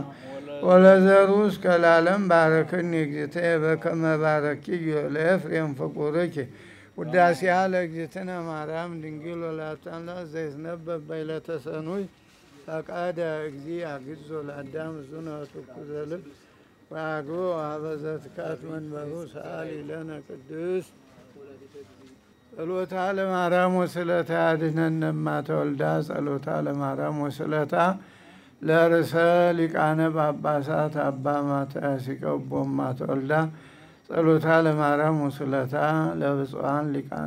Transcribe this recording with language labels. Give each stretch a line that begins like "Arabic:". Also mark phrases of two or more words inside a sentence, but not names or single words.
Geez: ወለዘሩ እስከ ለዓለም ባረክኒ እግዝእትየ በከመ ባረኪዮ ለኤፍሬም ፍቁርኪ ውዳሴሃ ለእግዝእትነ ማርያም ድንግል ወላዲተ አምላክ ዘይትነበብ በዕለተ ሰኑይ ፈቃደ እግዚእ አግዞ ለአዳም እዙነ ወትኩዘ ልብ ወአሐዱ ኀበ ዘትካት መንበሩ ሰአሊ ለነ ቅድስት ጸሎታ ለማርያም ወስለታ ያድኅነነ እማተወልዳ ጸሎታ ለማርያም ወስለታ ለርእሰ ሊቃነ ጳጳሳት አባ ማትያስ ይቀቦ እማተወልዳ ጸሎታ ለማርያም ወስለታ ለብፁዓን ሊቃነ